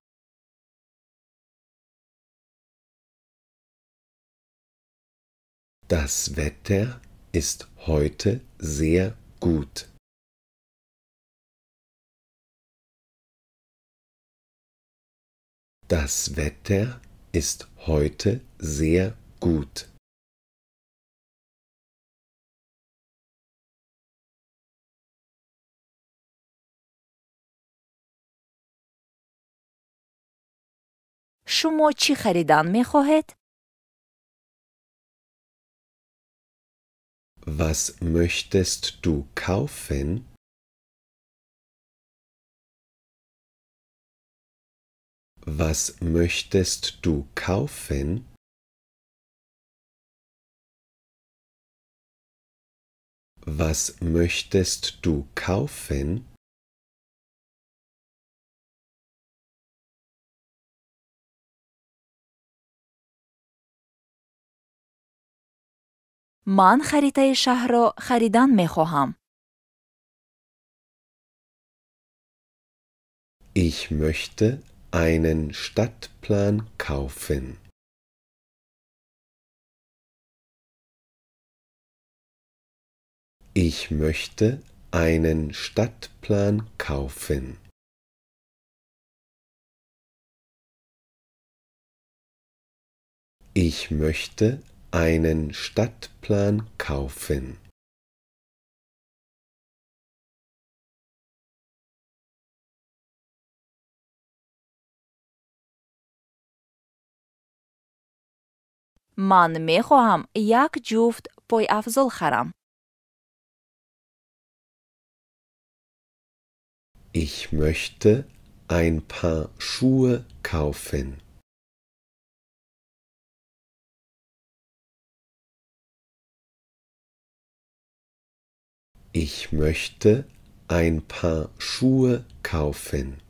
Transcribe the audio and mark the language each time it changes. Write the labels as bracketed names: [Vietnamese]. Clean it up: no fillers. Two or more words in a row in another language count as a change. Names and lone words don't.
[German] Das Wetter ist heute sehr gut. Das Wetter ist heute sehr gut. [Tajik] шумо чӣ харидан мехоҳед? [German] Was möchtest du kaufen? Was möchtest du kaufen? Was möchtest du kaufen? [Tajik] ман харитаи шаҳрро харидан мехоҳам. [German] Ich möchte einen Stadtplan kaufen. Ich möchte einen Stadtplan kaufen. Ich möchte einen Stadtplan kaufen. [Tajik] ман мехоҳам як ҷуфт пойафзол харам. [German] Ich möchte ein paar Schuhe kaufen. Ich möchte ein paar Schuhe kaufen.